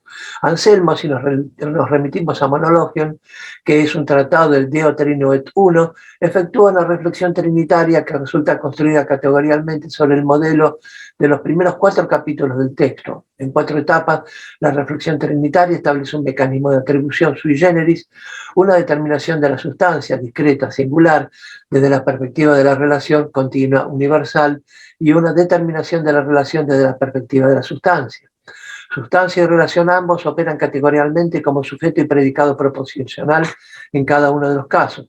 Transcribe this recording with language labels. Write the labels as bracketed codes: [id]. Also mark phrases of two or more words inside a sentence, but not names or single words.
[es] Anselmo, si nos remitimos a Monologion, que es un tratado del [la] Deo Trino et Uno, [es] efectúa una reflexión trinitaria que resulta construida categorialmente sobre el modelo de los primeros 4 capítulos del texto. En 4 etapas, la reflexión trinitaria establece un mecanismo de atribución [la] sui generis, [es] una determinación de la sustancia discreta, singular, desde la perspectiva de la relación continua, universal, y una determinación de la relación desde la perspectiva de la sustancia. Sustancia y relación ambos operan categorialmente como sujeto y predicado proposicional en cada uno de los casos.